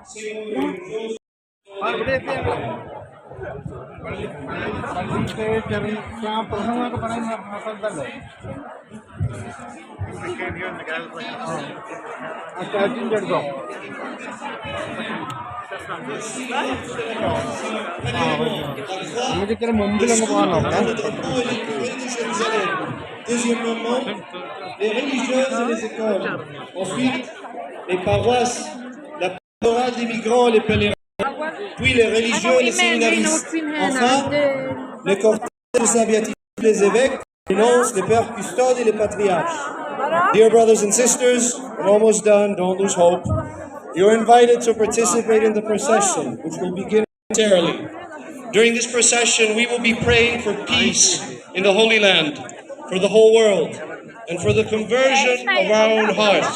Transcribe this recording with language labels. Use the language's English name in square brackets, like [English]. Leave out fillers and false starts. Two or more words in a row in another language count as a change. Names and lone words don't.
[Malayalam] പ്രസംഗമൊക്കെ പറയുന്ന സ്ഥലത്തല്ലേ ആ സ്റ്റാച്യൂൻ്റെ അടുത്തോ? നമുക്കിത്ര മുമ്പിലൊന്ന് പോകാൻ നോക്കാം. [French] Deuxièmement, les religieuses et les écoles. Ensuite, les paroisses, la pastorale des migrants et les pèlerins. Puis les religieux et les séminaristes. Enfin, le cortège de Saint Béatifie, les évêques, les nonces, les pères custodes et les patriarches. [English] Dear brothers and sisters, we're almost done, don't lose hope. You're invited to participate in the procession, which will begin momentarily. During this procession, we will be praying for peace in the Holy Land, for the whole world, and for the conversion of our own hearts.